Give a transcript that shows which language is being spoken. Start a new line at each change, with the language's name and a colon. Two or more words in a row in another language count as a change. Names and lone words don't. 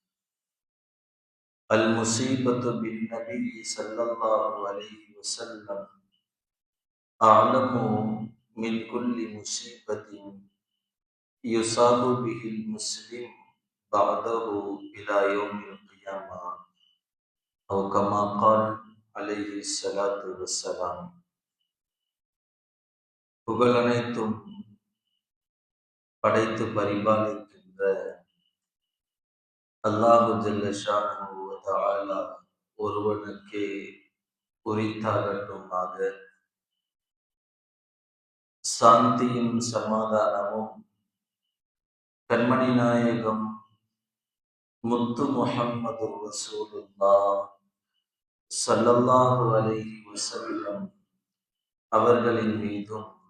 Arabic: المصيبة بالنبي صلى الله عليه وسلم أعلم من كل مصيبة يصاب به المسلم بعده إلى يوم القيامة، أو كما قال عليه الصلاة والسلام.
Tamil: புகழனைத்தும் படைத்து பரிபாலிக்கின்ற
Arabic: الله جل شأنه وتعالى
Tamil: ஒருவனுக்கே உரித்தாகட்டுமாக. சாந்தியும் சமாதானமும் கண்மணி நாயகம் முத்து முஹம்மது
Arabic: رسول الله صلى الله عليه وسلم
Tamil: அவர்களின் மீதும்,